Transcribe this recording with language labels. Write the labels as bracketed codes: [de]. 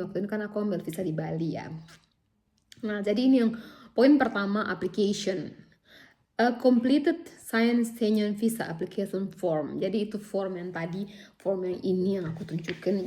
[id] Waktu ini kan aku ambil visa di Bali ya. Nah jadi ini yang poin pertama, application. [en] A completed signed Schengen Visa application form. [id] Jadi itu form yang tadi, form yang ini yang aku tunjukin.